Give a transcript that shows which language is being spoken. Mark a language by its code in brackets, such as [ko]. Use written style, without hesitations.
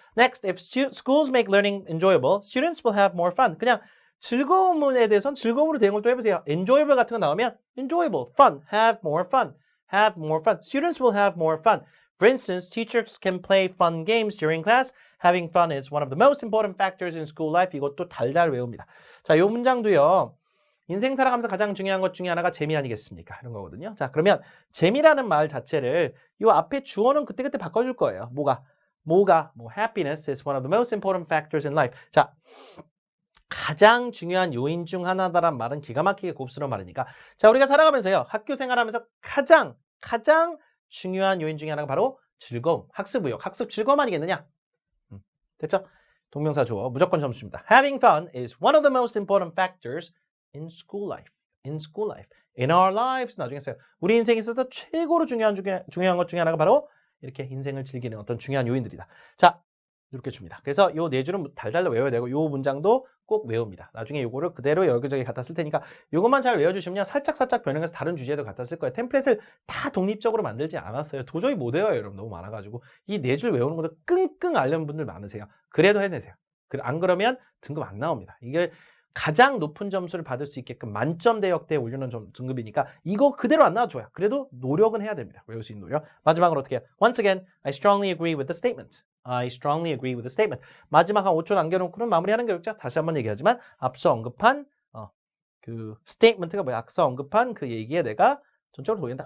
[en] Next, if schools make learning enjoyable, students will have more fun. [ko] 그냥 즐거움에 대해서는 즐거움으로 대응을 또 해보세요. [en] enjoyable [ko] 같은 거 나오면 [en] enjoyable, fun, have more fun, have more fun. Students will have more fun. For instance, teachers can play fun games during class. Having fun is one of the most important factors in school life. [ko] 이것도 달달 외웁니다. 자, 이 문장도요. 인생 살아가면서 가장 중요한 것 중에 하나가 재미 아니겠습니까? 이런 거거든요. 자, 그러면 재미라는 말 자체를 이 앞에 주어는 그때그때 바꿔줄 거예요. 뭐가? [en] 뭐 happiness is one of the most important factors in life. [ko] 자, 가장 중요한 요인 중 하나다란 말은 기가 막히게 고급스러운 말이니까. 자, 우리가 살아가면서요. 학교 생활하면서 가장 중요한 요인 중에 하나가 바로 즐거움, 학습 의욕, 학습 즐거움 아니겠느냐? 됐죠? 동명사 주어 무조건 점수 줍니다. [en] Having fun is one of the most important factors in school life. In school life. In our lives. [ko] 나중에 써요. 우리 인생에 있어서 최고로 중요한 것 중에 하나가 바로 이렇게 인생을 즐기는 어떤 중요한 요인들이다. 자, 이렇게 줍니다. 그래서 요 네 줄은 달달 외워야 되고 요 문장도 꼭 외웁니다. 나중에 요거를 그대로 여기저기 갖다 쓸 테니까 요것만 잘 외워주시면 살짝살짝 변형해서 다른 주제도 갖다 쓸 거예요. 템플릿을 다 독립적으로 만들지 않았어요. 도저히 못 외워요, 여러분. 너무 많아가지고. 이 네 줄 외우는 것도 끙끙 앓는 분들 많으세요. 그래도 해내세요. 안 그러면 등급 안 나옵니다. 이게 가장 높은 점수를 받을 수 있게끔 만점 대역대에 올려놓은 등급이니까 이거 그대로 안 나와줘요. 그래도 노력은 해야 됩니다. 외울 수 있는 노력. 마지막으로 어떻게 해요? [en] Once again, I strongly agree with the statement. I strongly agree with the statement. [ko] 마지막 한 5초 남겨놓고는 마무리하는 게 어렵죠. 다시 한번 얘기하지만 앞서 언급한 그 statement가 뭐야? 앞서 언급한 그 얘기에 내가 전적으로 동의한다.